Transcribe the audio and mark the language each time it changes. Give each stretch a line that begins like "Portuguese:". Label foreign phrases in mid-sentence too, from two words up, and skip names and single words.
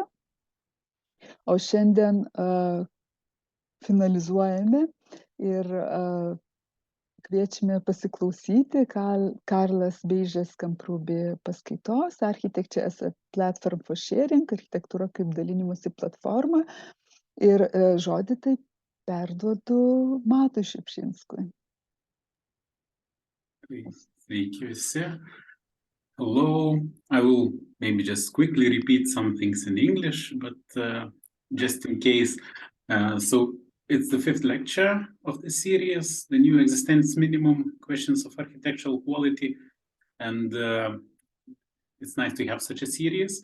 Lithuanian: O šiandien finalizuojame ir kviečiame pasiklausyti Carles Baiges Camprubí paskaitos Architecture as a Platform for Sharing, architektūra kaip dalinimosi platforma. Ir žodį tai perduodu Matui Šipšinskui. Sveiki visi.
English: Hello. I will maybe just quickly repeat some things in English, but just in case. So it's the fifth lecture of the series, the new Existenzminimum, Questions of Architectural Quality. And it's nice to have such a series.